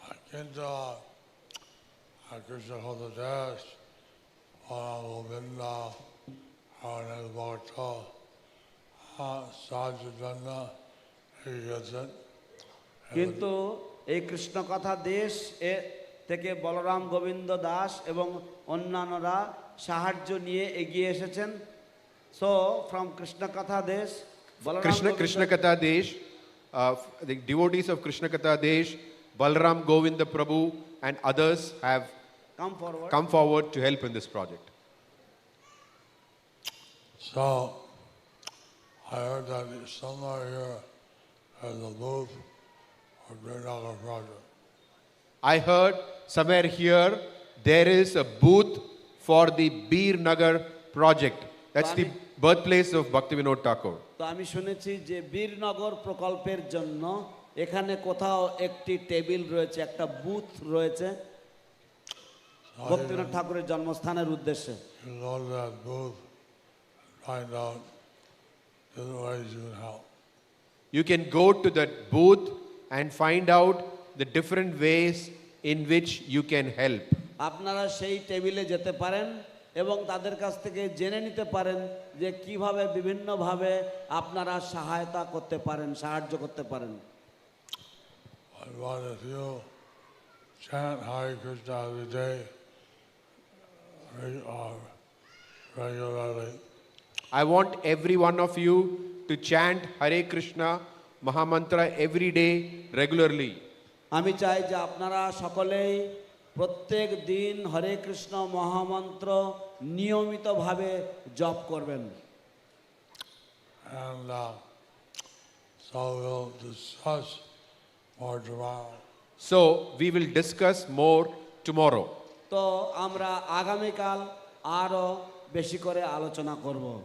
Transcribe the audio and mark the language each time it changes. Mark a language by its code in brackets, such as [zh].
[bn] কিন্তু কৃষ্ণ দাস গোবিন্দ অনেক ভক্ত সাহায্যের জন্য এগিয়েছেন। কিন্তু এই কৃষ্ণ কথা দেশ থেকে বলরাম গোবিন্দ দাস এবং অন্যান্যরা সাহায্য নিয়ে এগিয়ে এসেছেন। [en] So from Krishna Katha Desh Krishna Katha Desh, the devotees of Krishna Katha Desh, Balram Govinda Prabhu and others have come forward to help in this project. So I heard that somewhere here has a booth for Greenacre project. I heard somewhere here there is a booth for the Bir Nagar project. That's the birthplace of Bhaktivinoda Thakur. [bn] তো আমি শুনেছি যে বীরনগর প্রকল্পের জন্য এখানে কোথাও একটি table রয়েছে, একটা বুথ রয়েছে ভক্তিবিনোদ ঠাকুরের জন্মস্থানের উদ্দেশ্যে। [en] You go to that booth, find out different ways you can help. You can go to that booth and find out the different ways in which you can help. [bn] আপনারা সেই টেবিলে যেতে পারেন এবং তাদের কাছ থেকে জেনে নিতে পারেন যে কিভাবে বিভিন্নভাবে আপনারা সহায়তা করতে পারেন, সাহায্য করতে পারেন। [en] But if you chant Hare Krishna every day regularly, I want every one of you to chant Hare Krishna Mahamantra every day regularly. [bn] আমি চাই যে আপনারা সকলেই প্রত্যেক দিন হরে কৃষ্ণ মহামন্ত্র নিয়মিতভাবে জপ করবেন। [en] and so we'll discuss more tomorrow. So we will discuss more tomorrow. [bn] তো আমরা আগামীকাল আরো বেশি করে আলোচনা করব।